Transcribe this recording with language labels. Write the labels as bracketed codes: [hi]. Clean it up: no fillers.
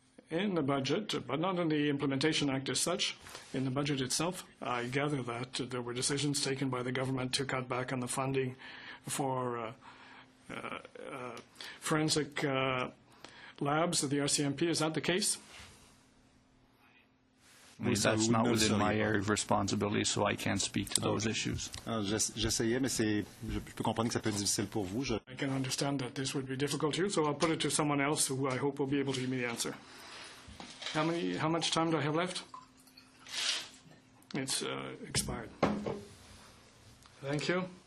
[en] In the budget, but not in the Implementation Act as such, in the budget itself, I gather that there were decisions taken by the government to cut back on the funding for forensic labs at the RCMP. Is that the case? That's not within my area of responsibility, so I can't speak to those issues. [fr] J'essayais, mais je peux comprendre que ça peut être difficile pour vous. [en] I can understand that this would be difficult to you, so I'll put it to someone else who I hope will be able to give me the answer. How much time do I have left? It's expired. Thank you.